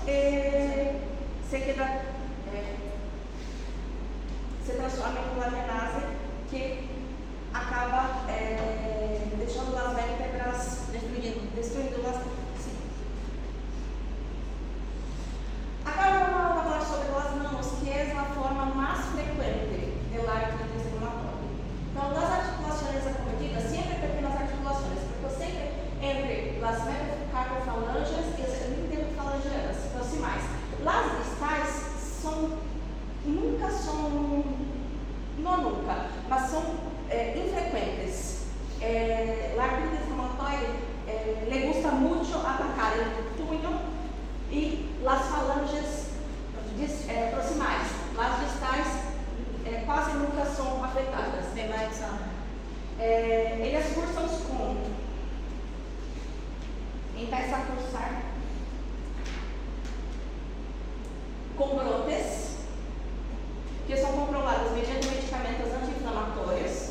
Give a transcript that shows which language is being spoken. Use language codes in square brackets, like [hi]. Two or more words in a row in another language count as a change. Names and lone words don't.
[es] se transforma en una amenaza que acaba deixando las vértebras, destruyéndolas. Sí. Acá vamos a hablar sobre las manos, que es la forma más frecuente de la artritis reumatoide. Então, las articulaciones acometidas, siempre pequeñas articulaciones, porque siempre entre las metacarpofalanges [pt] e as interfalangianas proximais. Las distais mas são infrequentes. [es] La artritis reumatoide le gusta mucho atacar el puño y las falanges proximais. [pt] Las distais quase nunca são afetadas. Eles cursam [es] empieza a cursar [pt] com brotes que são controlados mediante medicamentos anti-inflamatórios.